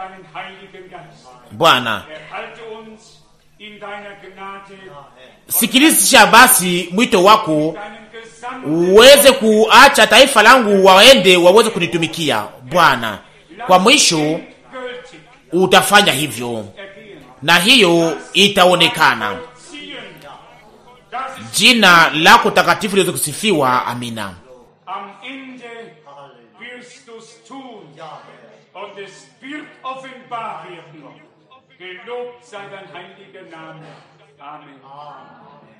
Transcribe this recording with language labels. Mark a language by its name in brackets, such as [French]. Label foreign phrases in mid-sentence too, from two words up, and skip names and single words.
[Swahili] Bwana, sikilizisha basi mwito wako, uweze kuacha taifa langu waende waweze kunitumikia. Bwana, kwa mwisho utafanya hivyo, na hiyo itaonekana. Jina lako takatifu liweze kusifiwa. Amina. [German] Am Ende wirst du's tun, und es wird offenbar werden. Gelobt sei dein heiliger Name. Amen.